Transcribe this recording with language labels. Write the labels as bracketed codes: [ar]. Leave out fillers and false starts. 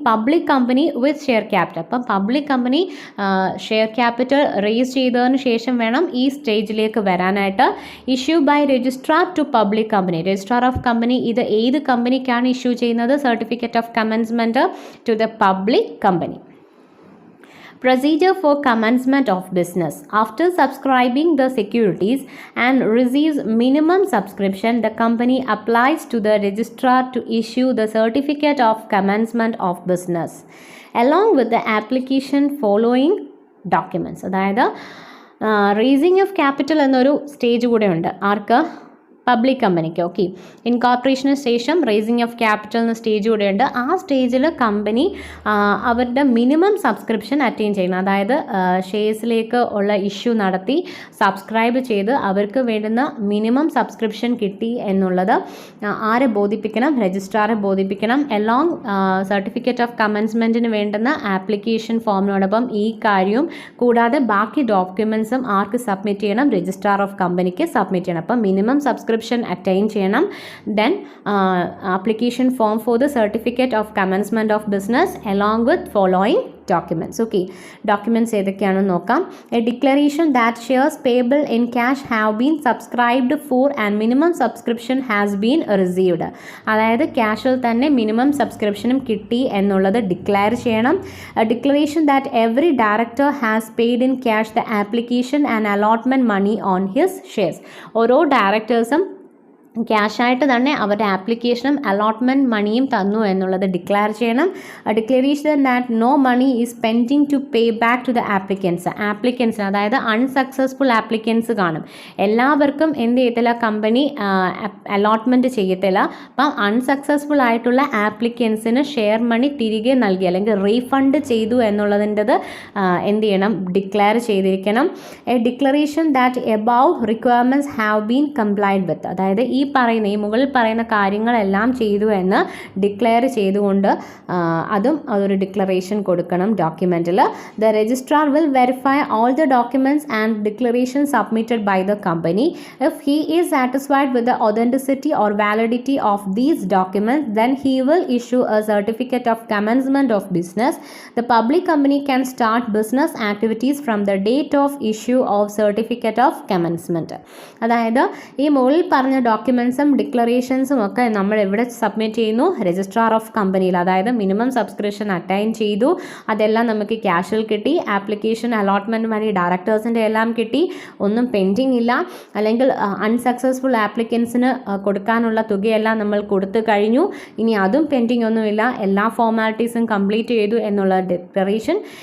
[en] Public company with share capital. [ml] അപ്പം public company share capital raise ചെയ്തതിന് ശേഷം വേണം ഈ സ്റ്റേജിലേക്ക് വരാനായിട്ട്. [en] Issue by registrar to public company. [ml] Registrar of company ഇത് ഏത് കമ്പനിക്കാണ് ഇഷ്യൂ ചെയ്യുന്നത്? [en] Certificate of commencement to the public company. Procedure for commencement of business. After subscribing the securities and receives minimum subscription, the company applies to the registrar to issue the certificate of commencement of business along with the application following documents. [ml] അതായത് racing of capital എന്നൊരു stage കൂടെ ഉണ്ട്. ആർക്ക്? Public കമ്പനിക്ക്. Okay, ഇൻകോർപ്പറേഷന് ശേഷം racing of capital എന്ന stage കൂടെ ഉണ്ട്. ആ സ്റ്റേജിൽ കമ്പനി അവരുടെ മിനിമം സബ്സ്ക്രിപ്ഷൻ അറ്റൈൻ ചെയ്യണം. അതായത് ഷെയർസിലേക്ക് ഉള്ള ഇഷ്യൂ നടത്തി സബ്സ്ക്രൈബ് ചെയ്ത് അവർക്ക് വേണ്ടുന്ന മിനിമം സബ്സ്ക്രിപ്ഷൻ കിട്ടി എന്നുള്ളത് ആരെ ബോധിപ്പിക്കണം? രജിസ്ട്രാറെ ബോധിപ്പിക്കണം. എലോങ് സർട്ടിഫിക്കറ്റ് ഓഫ് കമൻസ്മെൻറ്റിന് വേണ്ടുന്ന ആപ്ലിക്കേഷൻ ഫോമിനോടൊപ്പം ഈ കാര്യവും കൂടാതെ ബാക്കി ഡോക്യുമെൻസും ആർക്ക് സബ്മിറ്റ് ചെയ്യണം? രജിസ്ട്രാർ ഓഫ് കമ്പനിക്ക് സബ്മിറ്റ് ചെയ്യണം. അപ്പം മിനിമം സബ്സ്ക്രിപ്ഷൻ attain ചെയ്യണം. [en] then application form for the certificate of commencement of business along with following documents. [ml] okay, documents ഏതൊക്കെയാണെന്ന് നോക്കാം. [en] a declaration that shares payable in cash have been subscribed for and minimum subscription has been received. [ml] അതായത് ക്യാഷിൽ തന്നെ minimum സബ്സ്ക്രിപ്ഷനും കിട്ടി എന്നുള്ളത് declare ചെയ്യണം. [en] a declaration that every director has paid in cash the application and allotment money on his shares. [ml] ഓരോ ഡയറക്ടേഴ്സും ക്യാഷായിട്ട് തന്നെ അവരുടെ ആപ്ലിക്കേഷനും allotment മണിയും തന്നു എന്നുള്ളത് ഡിക്ലെയർ ചെയ്യണം. [en] declaration that no money is pending to pay back to the ആപ്ലിക്കൻസിന് [ml] അതായത് അൺസക്സസ്ഫുൾ ആപ്ലിക്കൻസ് കാണും. എല്ലാവർക്കും എന്ത് ചെയ്യത്തില്ല? കമ്പനി അലോട്ട്മെൻറ്റ് ചെയ്യത്തില്ല. അപ്പം അൺസക്സസ്ഫുൾ ആയിട്ടുള്ള ആപ്ലിക്കൻസിന് ഷെയർ മണി തിരികെ നൽകി അല്ലെങ്കിൽ റീഫണ്ട് ചെയ്തു എന്നുള്ളതിൻ്റെത് എന്ത് ചെയ്യണം? ഡിക്ലെയർ ചെയ്തിരിക്കണം. [en] A declaration that above requirements have been complied with. [ml] അതായത് ഈ മുകളിൽ പറയുന്ന കാര്യങ്ങളെല്ലാം ചെയ്തു എന്ന് ഡിക്ലെയർ ചെയ്തുകൊണ്ട് അതും അതൊരു ഡിക്ലറേഷൻ കൊടുക്കണം ഡോക്യുമെൻറ്റിൽ. [en] The registrar will verify all the documents and declaration submitted by the company. If he is satisfied with the authenticity or validity of these documents then he will issue a certificate of commencement of business. The public company can start business activities from the date of issue of certificate of commencement. [ml] അതായത് ഈ മുകളിൽ പറഞ്ഞ ഡോക്യുമെൻസും ഡിക്ലറേഷൻസും ഒക്കെ നമ്മൾ എവിടെ submit ചെയ്യുന്നു? Registrar of കമ്പനിയിൽ. അതായത് മിനിമം സബ്സ്ക്രിപ്ഷൻ അറ്റൈൻ ചെയ്തു, അതെല്ലാം നമുക്ക് ക്യാഷിൽ കിട്ടി. ആപ്ലിക്കേഷൻ അലോട്ട്മെൻറ്റ് മണി ഡയറക്ടേഴ്സിൻ്റെ എല്ലാം കിട്ടി, ഒന്നും പെൻഡിങ് ഇല്ല. അല്ലെങ്കിൽ അൺസക്സസ്ഫുൾ ആപ്ലിക്കൻസിന് കൊടുക്കാനുള്ള തുകയെല്ലാം നമ്മൾ കൊടുത്തു കഴിഞ്ഞു, ഇനി അതും പെൻഡിങ് ഒന്നുമില്ല, എല്ലാ ഫോർമാലിറ്റീസും കംപ്ലീറ്റ് ചെയ്തു എന്നുള്ള ഡിക്ലറേഷൻ.